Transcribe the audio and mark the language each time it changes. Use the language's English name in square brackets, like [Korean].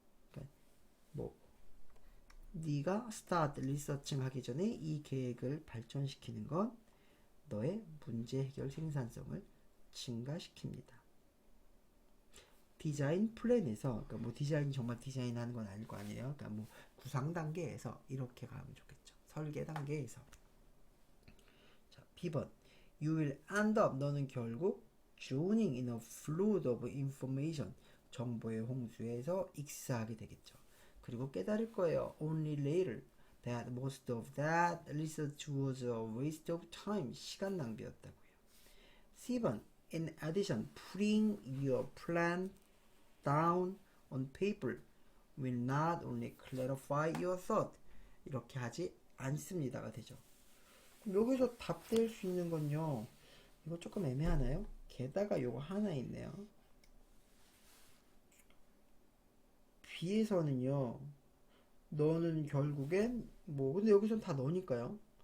[Korean] 그러니까 네가 스타트 리서칭 하기 전에 이 계획을 발전시키는 건 너의 문제 해결 생산성을 증가시킵니다. 디자인 플랜에서 그러니까 뭐 디자인 정말 디자인하는 건 아닐 거 아니에요. 그러니까 뭐 구상 단계에서 이렇게 가면 좋겠죠. 설계 단계에서. 자, B번 [English] You will end up [Korean] 너는 결국 [English] drowning in a flood of information [Korean] 정보의 홍수에서 익사하게 되겠죠. 그리고 깨달을 거예요. [English] Only later that most of that research was a waste of time. [Korean] 시간 낭비였다고요. [English] C번 In addition, putting your plan down on paper will not only clarify your thought. [Korean] 이렇게 하지 않습니다가 되죠. 여기서 답될 수 있는 건요. 이거 조금 애매하나요? 게다가 요거 하나 있네요. B에서는요. 너는 결국엔 뭐 근데 여기선 다 너니까요.